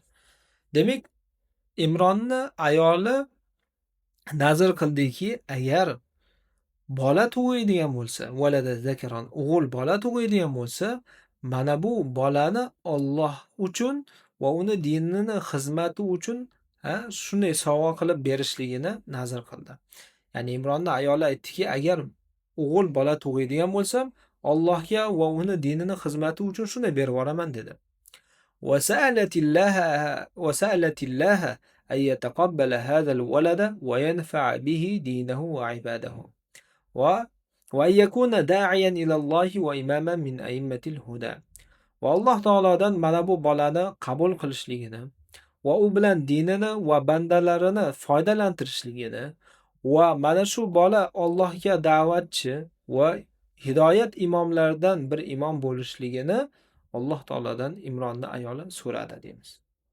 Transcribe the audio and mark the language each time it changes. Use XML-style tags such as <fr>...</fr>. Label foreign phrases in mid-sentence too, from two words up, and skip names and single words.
<uz>Demak, Imronni ayoli nazr qildiki, agar bola tug'iladigan bo'lsa,</uz> <ar>ولدا ذكرا,</ar> <uz>o'g'il bola tug'iladigan bo'lsa, mana bu bolani Alloh uchun va uni dinini xizmati uchun shunday sovg'a qilib berishligini nazr qildi. Ya'ni Imronni ayoli aytdiki, agar o'g'il bola tug'iladigan bo'lsam, Allohga va uni dinini xizmati uchun shunday berib yuboraman dedi.</uz> <ar>وسألت الله أن يتقبل هذا الولد وينفع به دينه وعباده وأن يكون داعيا إلى الله وإماما من أئمة الهدى. والله تعالى</ar> <uz>mana bu bolani qabul qilishligini va u bilan dinini va bandalarini foydalantirishligini va mana shu bola Allohga da'vatchi va hidoyat imomlaridan bir imom bo'lishligini Alloh taoladan Imronni ayoli so'radi deymiz.</uz>